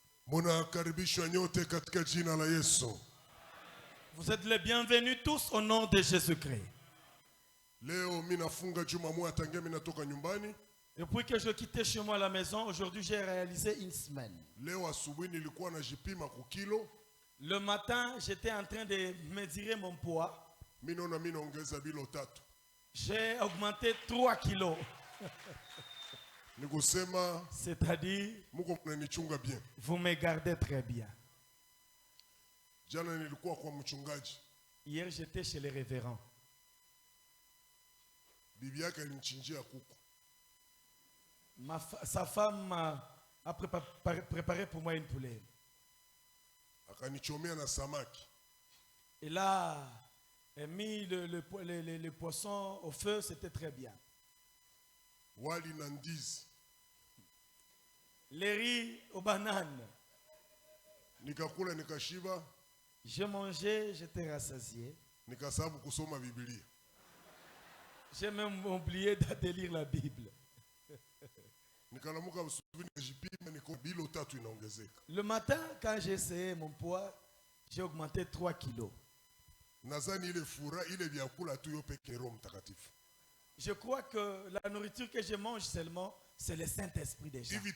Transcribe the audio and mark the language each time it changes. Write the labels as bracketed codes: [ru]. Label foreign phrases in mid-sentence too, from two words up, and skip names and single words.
[sw] Munakaribishwa nyote katika jina la Yesu. [fr] Vous êtes les bienvenus tous au nom de Jésus-Christ. [sw] Leo mimi nafunga juma moja tangia mimi natoka nyumbani. [fr] Depuis que je quittais chez moi à la maison, aujourd'hui j'ai réalisé une semaine. [sw] Leo asubuhi nilikuwa najipima kwa kilo. [fr] Le matin, j'étais en train de mesurer mon poids. [sw] Mimi naona mimi naongeza bilo 3. [fr] J'ai augmenté 3 kilos. [sw] Nikusema [fr] c'est-à-dire [sw] Mungu mnanichunga bien. [fr] Vous me gardez très bien. [sw] Jana nilikuwa kwa mchungaji. [fr] Hier j'étais chez les révérends. [sw] Bibi yake alinichinjia kuku. [fr] Sa femme a préparé pour moi une poulet. [sw] Akanichomea na samaki. [fr] Et là, elle a mis le poisson au feu, c'était très bien. [sw] Wali na ndizi. [fr] Les riz aux bananes. [sw] Nikakula nikashiba. [fr] J'ai mangé, j'étais rassasié. [sw] Nikasabu kusoma Biblia. [fr] J'ai même oublié de lire la Bible. Le matin, quand j'ai essayé mon poids, j'ai augmenté 3 kilos. Je crois que la nourriture que je mange seulement, c'est le Saint-Esprit déjà.